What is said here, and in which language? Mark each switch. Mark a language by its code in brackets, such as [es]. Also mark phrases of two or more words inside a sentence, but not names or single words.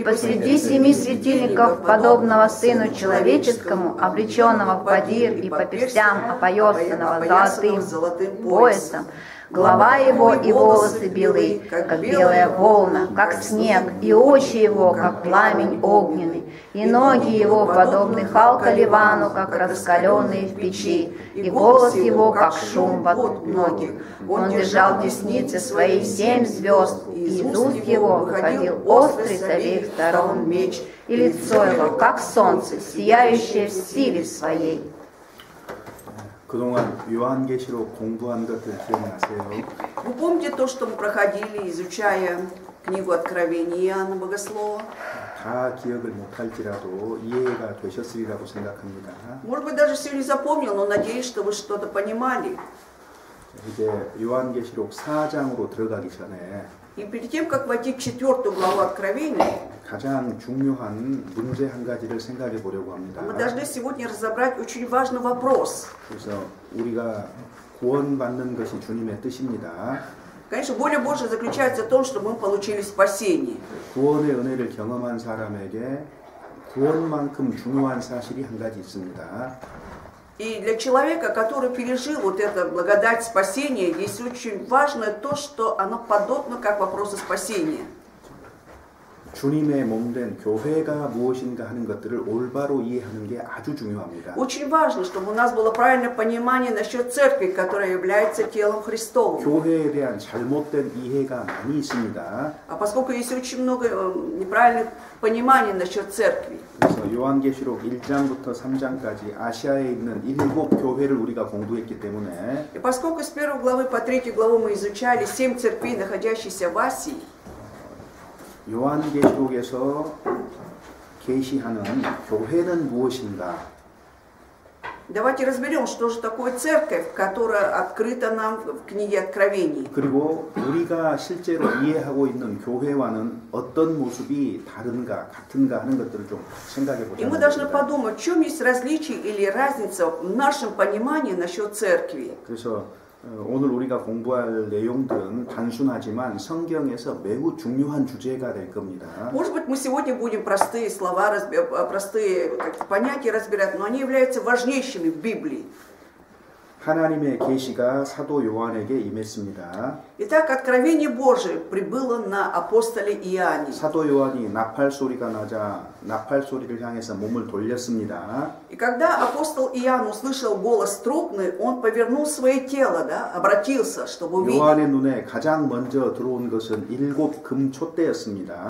[ru] посреди 7 светильников, подобного Сыну Человеческому, облеченного в подир и по перстям опоясанного золотым поясом, голова его и волосы белы, как белая волна, как снег, и очи его, как пламень огненный, и ноги его, подобны халка Ливану, как раскаленные в печи, и голос его, как шум вод многих. Он держал в деснице своей 7 звезд, и из уст его выходил острый с обеих сторон меч, и лицо его, как солнце, сияющее в силе своей. [ko] 그동안 요한계시록 공부한 것들 기억나세요? [ru] Вы помните то, что мы проходили, изучая книгу Откровения Иоанна Богослова? [ko] 다 기억을 못할지라도 이해가 되셨으리라고 생각합니다. [ru] Может быть, даже все не запомнил, но надеюсь, что вы что-то понимали. [ko] 이제 요한계시록 4장으로 들어가기 전에 [ru] И перед тем, как войти в 4 главу Откровения, [ko] 가장 중요한 문제 한 가지를 생각해 보려고 합니다. [ru] мы должны сегодня разобрать очень важный вопрос. [ko] 그래서 우리가 구원받는 것이 주님의 뜻입니다. [ru] Конечно, воля Божья заключается в том, что мы получили спасение. [ko] 구원의 은혜를 경험한 사람에게 구원만큼 중요한 사실이 한 가지 있습니다. [ru] И для человека, который пережил вот эту благодать спасения, есть очень важно то, что оно подобно как вопросу спасения. [ko] 주님의 몸된 교회가 무엇인가 하는 것들을 올바로 이해하는 게 아주 중요합니다. [ru] Очень важно, чтобы у нас было правильное понимание насчет церкви, которая является телом Христовым. [ko] 교회에 대한 잘못된 이해가 많이 있습니다. [ru] А поскольку есть очень много неправильных пониманий насчет церкви. [ko] 그래서 요한계시록 1장부터 3장까지 아시아에 있는 7 교회를 우리가 공부했기 때문에 [ru] И поскольку с 1 главы по 3 главу мы изучали 7 церквей, находящихся в Асии, [ko] 요한계시록에서 계시하는 교회는 무엇인가? [ru] Давайте разберем, что же такое церковь, которая открыта нам в книге Откровений. [ko] 그리고 우리가 실제로 이해하고 있는 교회와는 어떤 모습이 다른가, 같은가 하는 것들을 좀 생각해 [ru] И мы должны [ko] 보자. [ru] подумать, в чем есть различие или разница в нашем понимании насчет церкви. [ko] 그래서 오늘 우리가 공부할 내용들은 단순하지만 성경에서 매우 중요한 주제가 될 겁니다. [ru] Может быть, мы сегодня будем простые слова, простые понятия разбирать, но они являются важнейшими в Библии. [ko] 하나님의 계시가 사도 요한에게 임했습니다. [ru] Итак, откровение Божие прибыло на апостоле Иоанне. [ko] 사도 요한이 나팔 소리가 나자 나팔 소리를 향해서 몸을 돌렸습니다. [ru] И когда апостол Иоанн услышал голос трубный, он повернул свое тело, да, обратился, чтобы увидеть. [ko] 요한의 눈에 가장 먼저 들어온 것은 7 금촛대였습니다.